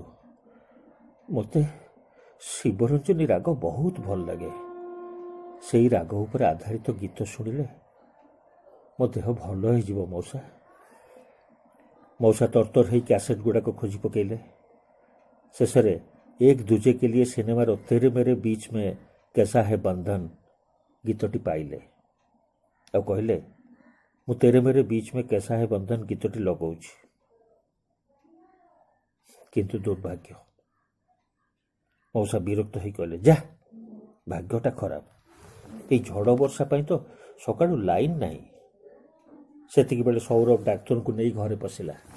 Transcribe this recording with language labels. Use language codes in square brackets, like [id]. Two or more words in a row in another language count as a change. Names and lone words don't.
[or] ମୋତେ ଶିବରଞ୍ଜନୀ ରାଗ ବହୁତ ଭଲ ଲାଗେ। ସେଇ ରାଗ ଉପରେ ଆଧାରିତ ଗୀତ ଶୁଣିଲେ ମୋ ଦେହ ଭଲ ହେଇଯିବ ମଉସା। ମଉସା ତରତର ହେଇ କ୍ୟାସେଟ୍ ଗୁଡ଼ାକ ଖୋଜି ପକାଇଲେ। ଶେଷରେ ଏକ ଦୁଜେ କେ ଲିଏ ସିନେମାର ତେରେ ମେରେ ବିଚ୍ ମେ कैसा है बंधन ଗୀତଟି ପାଇଲେ ଆଉ କହିଲେ ମୁଁ ତେରେ ମେରେ ବିଚ୍ ମେ कैसा है बंधन ଗୀତଟି ଲଗାଉଛି। କିନ୍ତୁ ଦୁର୍ଭାଗ୍ୟ। ମଉସା ବିରକ୍ତ ହେଇ କହିଲେ ଯା, ଭାଗ୍ୟଟା ଖରାପ, ଏଇ ଝଡ଼ ବର୍ଷା ପାଇଁ ତ ସକାଳୁ ଲାଇନ୍ ନାହିଁ। ସେତିକିବେଳେ ସୌରଭ ଡାକ୍ତରଙ୍କୁ ନେଇ ଘରେ ପଶିଲା।